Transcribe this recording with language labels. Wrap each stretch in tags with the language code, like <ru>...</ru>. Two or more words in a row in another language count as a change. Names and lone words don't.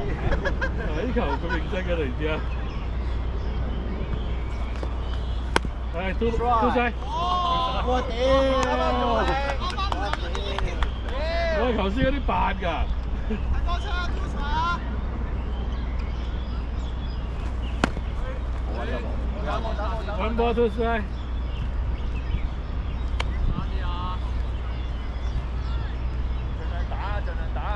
<yue>呢球咁認真嘅，你知啊？係，都晒。我屌！我頭先嗰啲扮㗎。</yue> <en>One ball to strike。</en> <yue>盡量打啊！</yue>